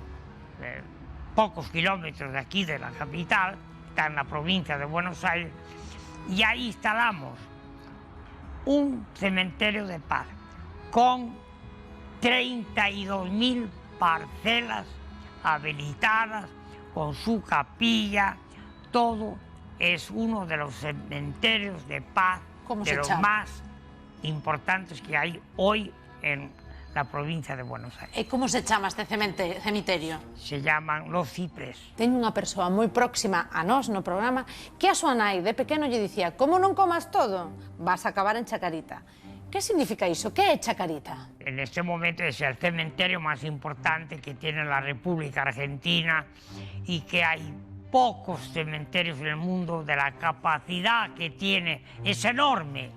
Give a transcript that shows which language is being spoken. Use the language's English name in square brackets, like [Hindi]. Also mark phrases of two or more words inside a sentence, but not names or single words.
[Spanish] pocos kilómetros de aquí de la capital, está en la provincia de Buenos Aires, y ahí instalamos un cementerio de paz con 32.000 parcelas habilitadas, con su capilla, todo. Es uno de los cementerios de paz de los más importantes que hay hoy en la provincia de Buenos Aires. [Galician] E como se chama este cemiterio? [Spanish] Se llaman Los Ciprés. [Galician] Teño unha persoa moi próxima a nós no programa que a súa nai de pequeno lle dicía: como non comas todo, [Spanish] vas a acabar en Chacarita. ¿Qué significa eso? ¿Qué es Chacarita? En este momento es el cementerio más importante que tiene la República Argentina y que hay pocos cementerios en el mundo de la capacidad que tiene. Es enorme.